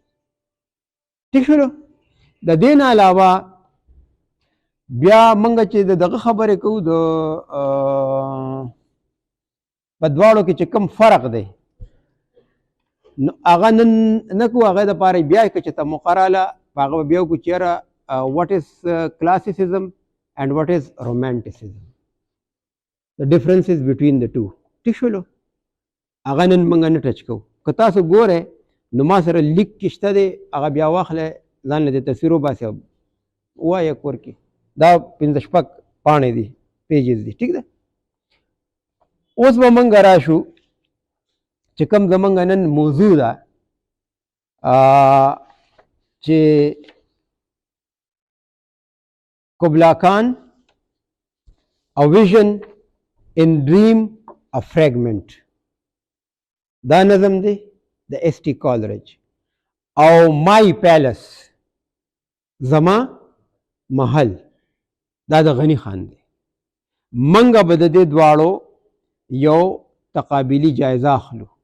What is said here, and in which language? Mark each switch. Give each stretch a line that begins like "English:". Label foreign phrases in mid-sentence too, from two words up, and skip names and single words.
Pashto: ټیک شولو. د دې نه علاوه بیا موږ چې د دغه خبرې کوو د په دواړو کې چې کوم فرق دی نو هغه نن نه کوو، هغې دپاره بیا که چې ته مقراله په هغه به بیا وکړو چې یاره
English: what is classicism and what is romanticism, the differences between the two.
Pashto: ټیک شولو هغه نن موږ نه ټچ کوو که تاسو ګورئ نو ما سره لیک کې شته دی هغه بیا واخلئ ځان له دې تصویر وباسئ او ووایه کور کې دا 5-6 پاڼې دي پیجز دي ټیک ده اوس به موږ راشو چې کوم زموږ نن موضوع ده چې قبلا خان A vision in dream a fragment دا نظم دی د ST Coleridge او My Palace زما محل دا د غنی خان دی منګه به د دې دواړو یو تقابلی جایزه اخلو